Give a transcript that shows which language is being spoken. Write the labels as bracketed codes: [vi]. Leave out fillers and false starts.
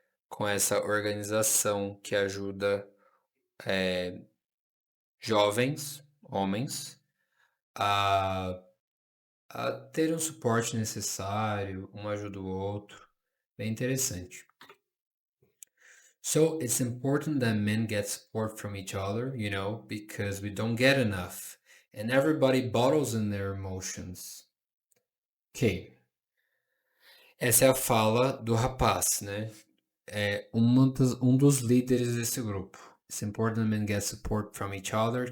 [pt] com essa organização que ajuda jovens, homens, a ter um suporte necessário, um ajuda o outro. Bem interessante. [en] So it's important that men get support from each other, because we don't get enough. And everybody bottles in their emotions. [pt] Ok. Essa é a fala do rapaz, né? É um dos líderes desse grupo. [en] It's important that men get support from each other.